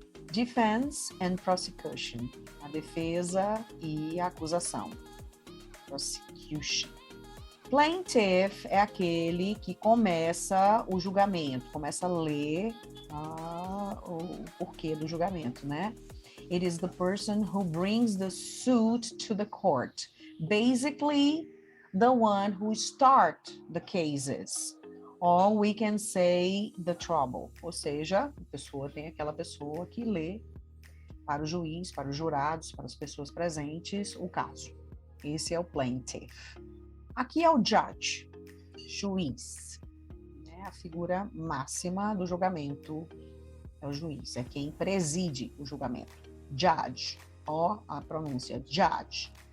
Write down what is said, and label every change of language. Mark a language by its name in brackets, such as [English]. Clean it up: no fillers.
[Portuguese] Defense and prosecution, a defesa e a acusação. Prosecution. Plaintiff é aquele que começa o julgamento, começa a ler o porquê do julgamento, né? [English] It is the person who brings the suit to the court. Basically, the one who starts the cases. Or we can say the trouble. [Portuguese] Ou seja, tem aquela pessoa que lê para o juiz, para os jurados, para as pessoas presentes, o caso. Esse é o plaintiff. Aqui é o judge, juiz, né? A figura máxima do julgamento é o juiz, é quem preside o julgamento. Judge, ó a pronúncia, judge.